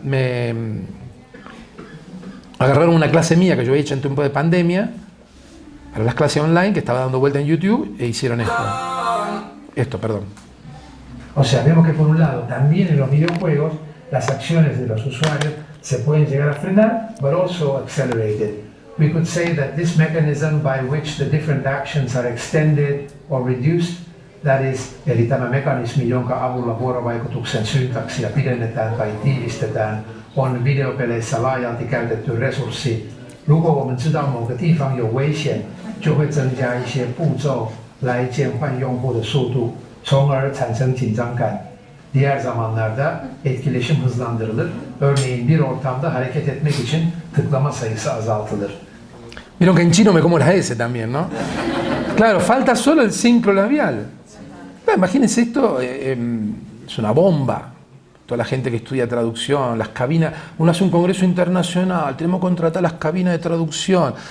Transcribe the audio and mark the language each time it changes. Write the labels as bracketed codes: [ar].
[es] Me agarraron una clase mía que yo había hecho en tiempo de pandemia, para las clases online, que estaba dando vuelta en YouTube, e hicieron esto, perdón. O sea, vemos que por un lado, también en los videojuegos, las acciones de los usuarios se pueden llegar a frenar, [en] but also accelerated. We could say that this mechanism by which the different actions are extended or reduced, that is, [fi] eli tämä mekanismi, jonka avulla vuorovaikutuksen syntaksia pidennetään tai tiivistetään, on videopeleissä laajalti käytetty resurssi. [zh] 如果我们知道某个地方有危险，就会增加一些步骤来减缓用户的速度，从而产生紧张感。 [tr] Diğer zamanlarda etkileşim hızlandırılır. Örneğin bir ortamda hareket etmek için tıklama sayısı azaltılır. [es] Vieron que en chino me como la S también, ¿no? Claro, falta solo el sincrolabial. Imagínense esto, es una bomba. Toda la gente que estudia traducción, las cabinas, uno hace un congreso internacional, tenemos que contratar las cabinas de traducción.